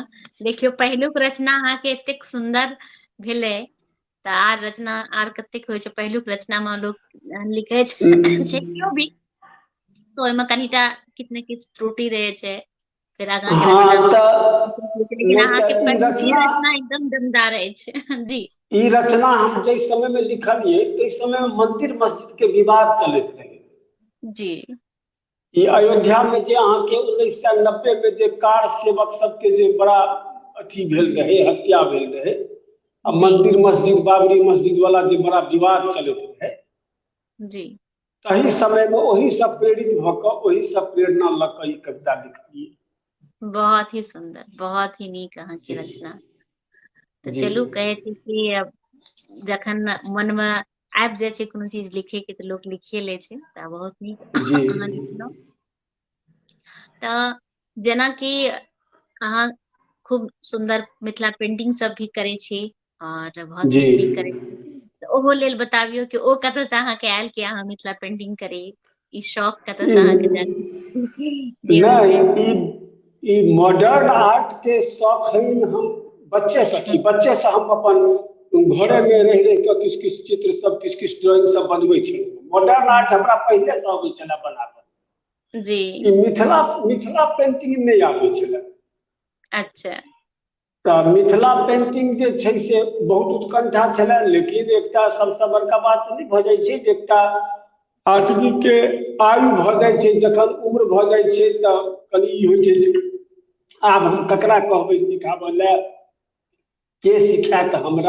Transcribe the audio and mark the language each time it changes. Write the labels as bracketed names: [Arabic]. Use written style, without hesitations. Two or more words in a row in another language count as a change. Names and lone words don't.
[Maithili] देखियो पहिलुक रचना अहाँ के एतेक सुंदर भेलै, तऽ आर रचना आर कतेक होइ छै। पहिलुक रचना में लोग लिखे छै केओ भी, तो ओहिमे कनिटा किछु ने किछु त्रुटि रहे छै, फिर आगाँ के रचना हाँ में, तो लेकिन नहीं अहाँ तो के ई पहिलुकी रचना, रचना एकदम दमदार अछि। जी ई रचना हम जिस समय में लिखलिए, तो समय में मंदिर मस्जिद के विवाद चलत रहे। जी ई अयोध्या में जे अहाँ के 1990 में जे कार सेवक सबके जे बड़ा अथी भेल रहे, हत्या भेल रहे, आ जी मंदिर मस्जिद बाबरी मस्जिद वाला जे बड़ा विवाद चलत रहे, जी तही समय में वही सब प्रेरित भऽ वही सब प्रेरणा लऽ कऽ ई कविता लिखलिए। बहुत ही सुंदर, बहुत ही नीक अहाँ के जी रचना। तऽ जी चलू कहै छी कि अब जखन मन में आबि जाइ छै कोनो चीज लिखे के, तऽ लोग लिखिए लै छै। तऽ बहुत नीक जी अहाँ लिखलहुँ। तऽ जेनाकि अहाँ खूब सुंदर मिथिला पेंटिंग सब भी करै छी, और बहुत जी नीक नीक करै छी। तऽ ओहो लेल बताबियौ कि ओ कतऽ से अहाँके आयल कि अहाँ मिथिला पेंटिंग करी, ई शौक कतऽ से अहाँके जे होइ छै। नहीं ई [English] modern art [Maithili] के शौक है हम बच्चे से थी। बच्चे से हम अपन घरे में रह रह के किछु किछु चित्र सब, किछु किछु ड्राइंग सब बनबै छी। [English] modern art [Maithili] हमरा पहले से आबै छला बनाबऽ। जी ई मिथिला मिथिला पेंटिंग नहीं आबै छला। अच्छा तऽ मिथिला पेंटिंग जे छै से बहुत उत्कंठा छलै, लेकिन एकटा सबसे बड़का बात नहीं भऽ जाइ छै जे एकटा आदमी के आयु भऽ जाइ छै, जखन उम्र भऽ जाइ छै, तऽ कनि ई होइ छै जे आब हम ककरा कहबै सिखाबऽ लए, के सिखायत हमरा।